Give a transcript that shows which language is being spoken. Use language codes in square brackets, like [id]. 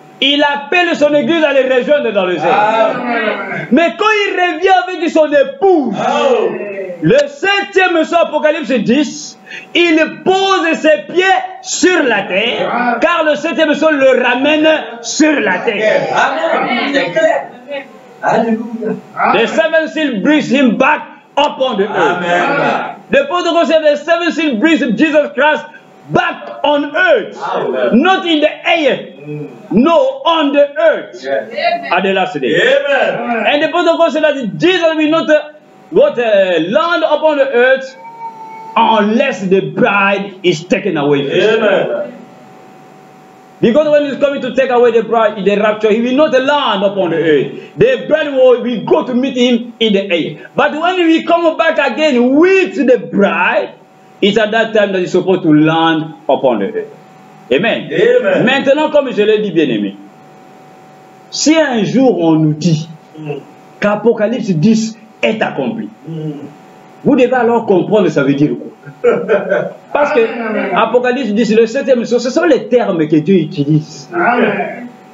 [fr] Il appelle son église à les rejoindre dans le airs. Mais quand il revient avec son épouse, le 7e sceau, Apocalypse 10, il pose ses pieds sur la terre, car le 7e sceau le ramène sur la terre. Amen. C'est clair. Alléluia. [en] The 7th seal brings him back upon the earth. Amen. The Protocol said the 7th seal brings Jesus Christ back on earth. Amen. Not in the air. No, on the earth. Yes. At the last day. Amen. And the Protocol said that Jesus will not land upon the earth unless the bride is taken away. Amen. Because when he's coming to take away the bride in the rapture, he will not land upon the earth. The bride will go to meet him in the air. But when we come back again with the bride, it's at that time that he's supposed to land upon the earth. Amen. Amen. [fr] Maintenant, comme je l'ai dit, bien-aimé, si un jour on nous dit qu'Apocalypse 10 est accompli, vous devez alors comprendre ça veut dire quoi. Parce que Apocalypse 10, le 7e sceau, ce sont les termes que Dieu utilise. Amen.